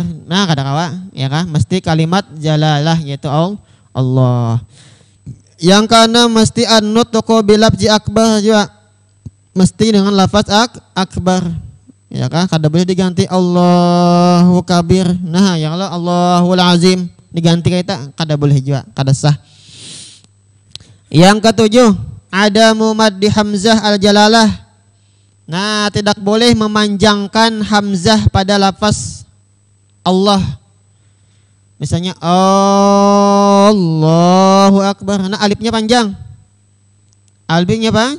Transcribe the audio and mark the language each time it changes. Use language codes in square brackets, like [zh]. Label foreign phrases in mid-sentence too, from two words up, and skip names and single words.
[id] Nah, kadang-kadang ya kan? Mesti kalimat jalalah, yaitu Allah. Yang keenam mesti [ar] an-nutqu bilafzi akbar [id] juga. Mesti dengan lafaz akbar. Ya kan? [bjn] Kada boleh diganti [ar] Allahu kabir. [bjn] Nah, yang [ar] Allahul azim [bjn] diganti kita kada boleh juga, kada sah. [id] Yang ketujuh, ada [ar] maddi hamzah al-jalalah. [id] Nah, tidak boleh memanjangkan hamzah pada lafaz Allah. Misalnya [ar] Allahu Akbar. [id] Nah, alifnya panjang. Alifnya apa?